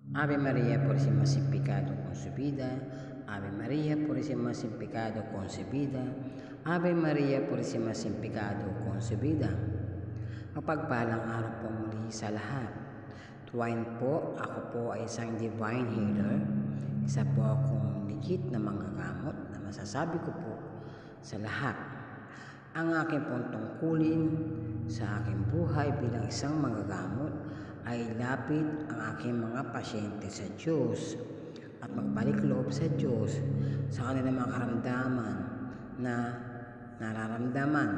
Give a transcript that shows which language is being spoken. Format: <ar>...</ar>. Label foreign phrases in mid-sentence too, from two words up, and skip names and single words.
<es>Ave María Purísima sin pecado concebida, Ave María Purísima sin pecado concebida, Ave María Purísima sin pecado concebida.</es> <tl>Mapagpalang araw po muli sa lahat. Tuwain po, ako po ay isang divine healer. Isa po akong legit na manggagamot na masasabi ko po sa lahat. Ang aking pong tungkulin sa aking buhay bilang isang manggagamot ay lapit ang aking mga pasyente sa Diyos at magbalik loob sa Diyos sa kanilang mga karamdaman na nararamdaman.</tl>